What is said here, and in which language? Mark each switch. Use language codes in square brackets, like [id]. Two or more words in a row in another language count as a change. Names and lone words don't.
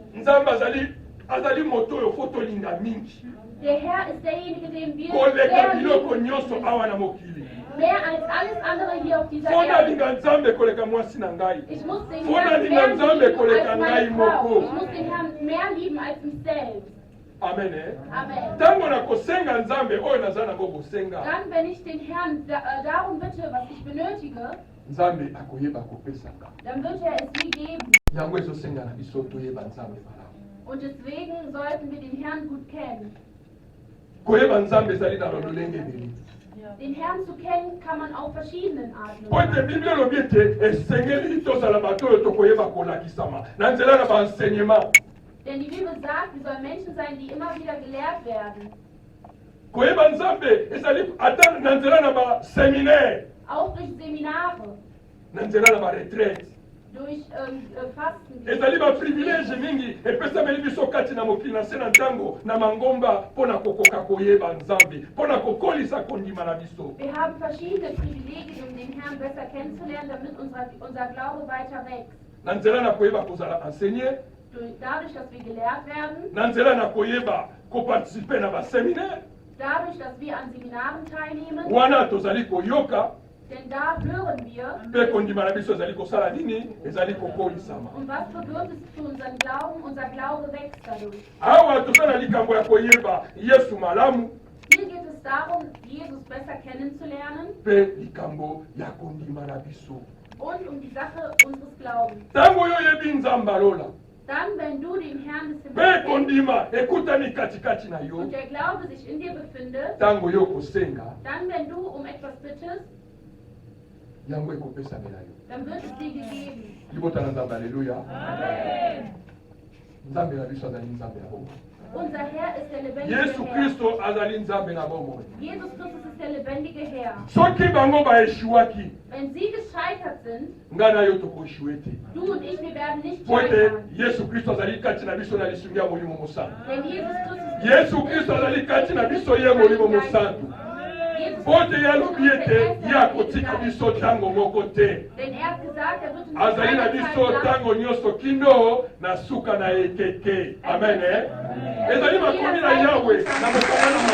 [ln] Nzambe azali moto oyo fo tolinga mingi. [de] Der Herr ist derjenige, den wir [ln] Koleka [de] sehr [ln] biloko [de] lieben. [ln] nyonso awa na mokili. [de] Mehr als alles andere hier auf dieser [ln] Fo [de] Erde. [ln] nalinga Nzambe koleka mwasi na ngai. [de] Ich muss den [ln] Fo [de] Herrn [ln] nalinga [de] mehr [ln] Nzambe [de] lieben [ln] koleka [de] als [ln] ngai [de] meine Frau. [ln] moko. [de] Ich muss den Herrn mehr lieben als mich selbst. [ln] Amen. Amen. Ntango na kosenga Nzambe oyo naza nango kosenga, [de] Dann, wenn ich den Herrn darum bitte, was ich benötige, [ln] Nzambe akoyeba kopesaka. [de] dann wird er es mir geben. [ln] Yango ezosenga na biso toyeba Nzambe malamu. [de] Und deswegen sollten wir den Herrn gut kennen. [ln] Koyeba Nzambe ezali na lolenge ebele. [de] Den Herrn zu kennen kann man auf verschiedenen Arten und [ln] Po ete [de] Weisen. [ln] Bible elobi ete esengeli tozala bato oyo tokoyeba kolakisama na nzela na baenseignement. [de] Denn die Bibel sagt, wir sollen Menschen sein, die immer wieder gelehrt werden. [ln] Koyeba Nzambe ezali ata na nzela na baseminaire, [de] Auch durch Seminare, [ln] na nzela na baretraite. [de] durch Fasten. [ln] Ezali baprivilege mingi epesameli biso kati na mokili na se na ntango na mangomba mpo na kokoka koyeba Nzambe, mpo na kokolisa kondima na biso. [de] Wir haben verschiedene Privilegien, um den Herrn besser kennenzulernen, damit unser Glaube weiter wächst. [ln] Na nzela na koyeba kozala enseigné, [de] Dadurch, dass wir gelehrt werden, [ln] na nzela na koyeba koparticipe na baseminaire, [de] dadurch, dass wir an Seminaren teilnehmen, [ln] wana tozali koyoka [de] denn da hören wir, [ln] mpe kondima na biso ezali kosala nini, ezali kokolisama. [de] und was bewirkt es für unseren Glauben? Unser Glaube wächst dadurch. [ln] Awa toza na likambo ya koyeba Yesu malamu [de] Hier geht es darum, Jesus besser kennenzulernen [ln] mpe likambo ya kondima na biso. [de] und um die Sache unseres Glaubens. [ln] Ntango oyo oyebi Nzambe alola [de] Dann, wenn du den Herrn des [ln] mpe [de] Himmels kennst [ln] kondima ekutani katikati na yo, [de] und der Glaube sich in dir befindet, [ln] ntango yo kosenga [de] dann, wenn du um etwas bittest, [ln] yango ekopesamela yo. [de] dann wird es dir gegeben. [ln] Libota na Nzambe, haleluya. Amen. Nzambe na biso azali Nzambe ya bomoi. [de] Unser Herr ist der lebendige [ln] Yesu [de] Herr. [ln] Kristo azali Nzambe na bomoi. [de] Jesus Christus ist der lebendige Herr. [ln] Soki bango baeshuwaki, [de] Wenn sie gescheitert sind, [ln] ngai na yo tokoeshuwe te. [de] du und ich, wir werden nicht [ln] Po ete [de] scheitern. [ln] Yesu Kristo azali kati na biso na lisungi ya molimo mosantu. [de] Denn Jesus Christus [ln] Yesu Kristo azali kati na biso ye molimo mosantu. [de] Jesus [ln] Po ete ye alobi ete ye akotika biso ntango moko te. [de] Denn er hat gesagt, er wird uns [ln] Azali na [de] keine [ln] biso [de] Zeit lassen. [ln] ntango nyonso kino na suka na ekeke. Amen. Ezali makomi na Yahwe na mokolo